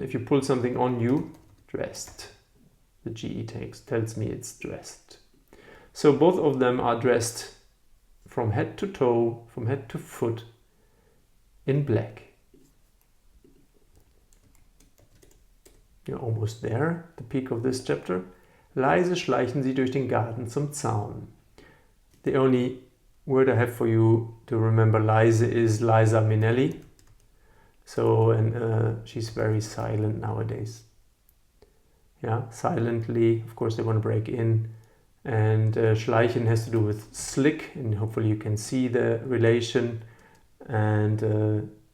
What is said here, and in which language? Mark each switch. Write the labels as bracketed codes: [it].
[en] If you pull something on you, dressed. The GE tells me it's dressed. So both of them are dressed from head to toe, from head to foot, in black. You're almost there, the peak of this chapter. [de] Leise schleichen sie durch den Garten zum Zaun. [en] The only word I have for you to remember leise is Liza Minnelli. So, and she's very silent nowadays. Yeah, silently, of course they want to break in. And schleichen has to do with slick, and hopefully you can see the relation. And